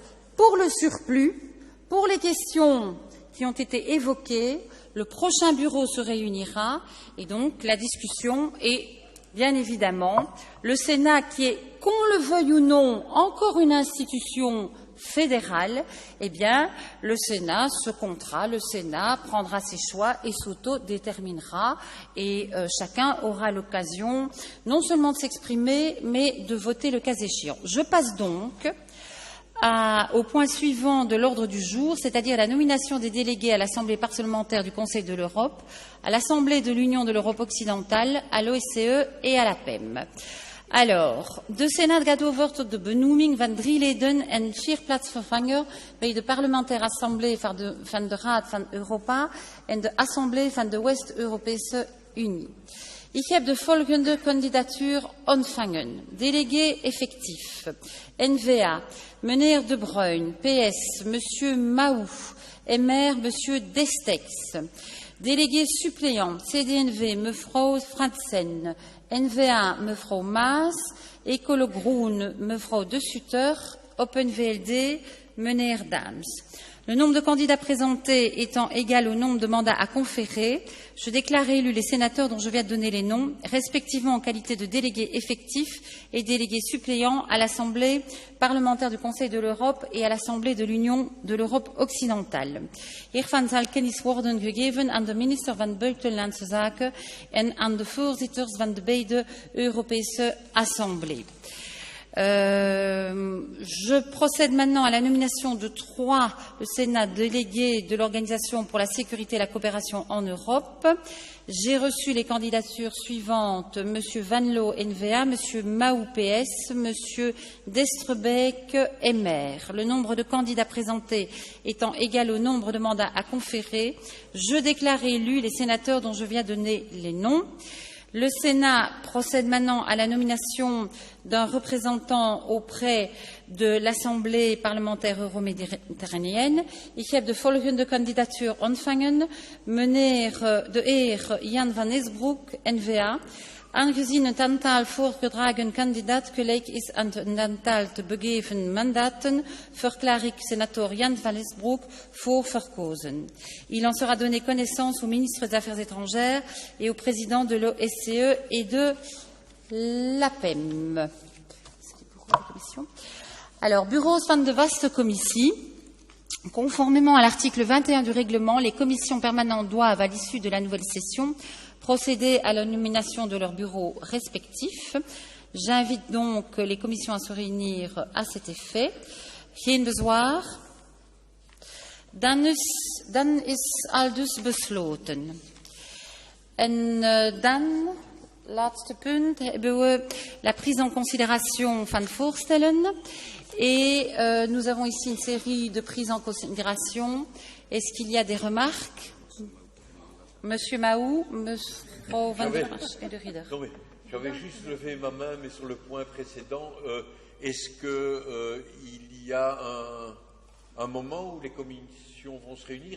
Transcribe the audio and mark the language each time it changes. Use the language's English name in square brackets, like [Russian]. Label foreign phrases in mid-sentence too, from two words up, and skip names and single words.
[French] Pour le surplus, pour les questions qui ont été évoquées, le prochain bureau se réunira et donc la discussion est bien évidemment le Sénat qui est, qu'on le veuille ou non, encore une institution fédérale, eh bien, le Sénat se comptera, le Sénat prendra ses choix et s'autodéterminera et chacun aura l'occasion non seulement de s'exprimer, mais de voter le cas échéant. Je passe donc au point suivant de l'ordre du jour, c'est-à-dire la nomination des délégués à l'Assemblée parlementaire du Conseil de l'Europe, à l'Assemblée de l'Union de l'Europe occidentale, à l'OSCE et à la PEM. Alors, [Dutch] de Senat gaat over tot de benoeming van 3 leden en 4 plaatsvervanger bij de parlementaire assemblée van de Raad van Europa en de Assemblée van de West-Europese Unie. Ik heb de volgende kandidatuur ontvangen. [French] Délégué effectif. N-VA, meneer De Bruyn. PS, monsieur Mahou. MR, monsieur Destex. Délégué suppléant. [Dutch] CD&V, mevrouw Fransen. N-VA, mevrouw Maas. Ecolo Groen, mevrouw De Sutter. Open VLD, meneer Daams. [French] Le nombre de candidats présentés étant égal au nombre de mandats à conférer, je déclare élus les sénateurs dont je viens de donner les noms, respectivement en qualité de délégués effectifs et délégués suppléants à l'Assemblée parlementaire du Conseil de l'Europe et à l'Assemblée de l'Union de l'Europe occidentale. [Dutch] Hiervan zal kennis worden gegeven aan de minister van Buitenlandse Zaken en aan de voorzitters van de beide Europese Assemblées. [French] Je procède maintenant à la nomination de 3 le Sénat délégués de l'Organisation pour la sécurité et la coopération en Europe. J'ai reçu les candidatures suivantes. Monsieur Van Loo, N-VA, Monsieur Mahou, PS, Monsieur Destrebeek, MR. Le nombre de candidats présentés étant égal au nombre de mandats à conférer, je déclare élus les sénateurs dont je viens de donner les noms. Le Sénat procède maintenant à la nomination d'un représentant auprès de l'Assemblée parlementaire euro-méditerranéenne. [Dutch] Ik heb de volgende kandidatuur ontvangen. Meneer de heer Jan van Esbroek, N-VA. Aangezien het aantal voorgedragen kandidaat gelijk is aan het aantal te begeven mandaten, verklaar ik senator Jan van Esbroek voor verkozen. [French] Il en sera donné connaissance au ministre des Affaires étrangères et au président de l'OSCE et de l'APEM. Alors, [Dutch] bureaus van de vaste commissie. [French] Conformément à l'article 21 du règlement, les commissions permanentes doivent, à l'issue de la nouvelle session, procéder à la nomination de leurs bureaux respectifs. J'invite donc les commissions à se réunir à cet effet. [Dutch] Geen bezwaar. Dan is al dus besloten. En dan, laatste punt, hebben we [French] la prise en considération [Dutch] van voorstellen. [French] Et nous avons ici une série de prises en considération. Est-ce qu'il y a des remarques? Monsieur Mahou, mevrouw Van der March et de Rieder. Non, mais j'avais juste levé ma main, mais sur le point précédent, est-ce qu'il y a un moment où les commissions vont se réunir?